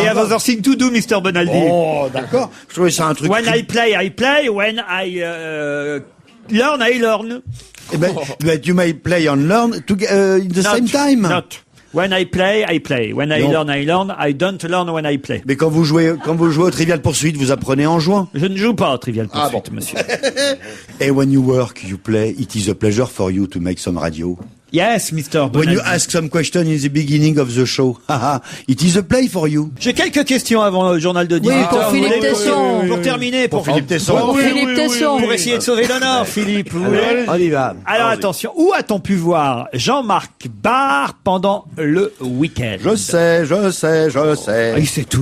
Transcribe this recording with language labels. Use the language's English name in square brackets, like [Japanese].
[English] I have other thing to do, Mr. Bonaldi. [French] Oh, d'accord. Je trouvais ça un truc. [English] When I play. When I learn, I learn. Eh ben, you may play and learn in the same time. Not. When I play. When I learn, I learn. I don't learn when I play. [French] Mais quand vous jouez au Trivial Pursuit, vous apprenez en jouant. Je ne joue pas au Trivial Pursuit, monsieur. [English] And when you work, you play. It is a pleasure for you to make some radio. Yes, Mr. Bonaldi. When you ask some question in the beginning of the show, it is a play for you. [French] J'ai quelques questions avant le journal de 18h. pour Philippe Tesson. Pour terminer, pour Philippe Tesson. Pour Philippe Tesson. Pour essayer de sauver l'honneur, Philippe. Vous voulez On y va. Alors attention, où a-t-on pu voir Jean-Marc Barr pendant le week-end? Je sais. Ah, il sait tout,